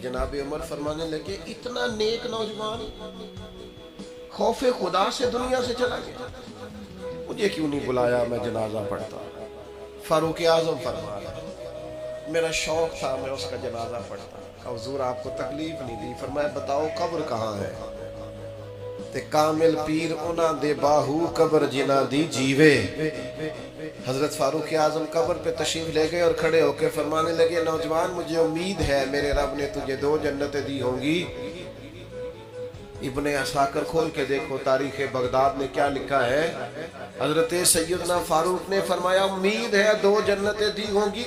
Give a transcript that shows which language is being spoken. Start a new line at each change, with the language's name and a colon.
Urdu: جناب عمر فرمانے لگے اتنا نیک نوجوان خوف خدا سے دنیا سے چلا گیا، مجھے کیوں نہیں بلایا میں جنازہ پڑھتا. فاروق اعظم فرما رہا میرا شوق تھا میں اس کا جنازہ پڑھتا. حضور آپ کو تکلیف نہیں دی.
Punjabi: فرمایا بتاؤ قبر کہاں ہے؟ تے کامل پیر انہاں دے باہو قبر جنہ دی جیوے.
Urdu: حضرت فاروق اعظم قبر پہ تشریف لے گئے اور کھڑے ہو کے فرمانے لگے نوجوان مجھے امید ہے میرے رب نے تجھے 2 جنتیں دی ہوں گی. ابن عساکر کھول کے دیکھو تاریخ بغداد نے کیا لکھا ہے. حضرت سیدنا فاروق نے فرمایا امید ہے 2 جنتیں دی ہوں گی.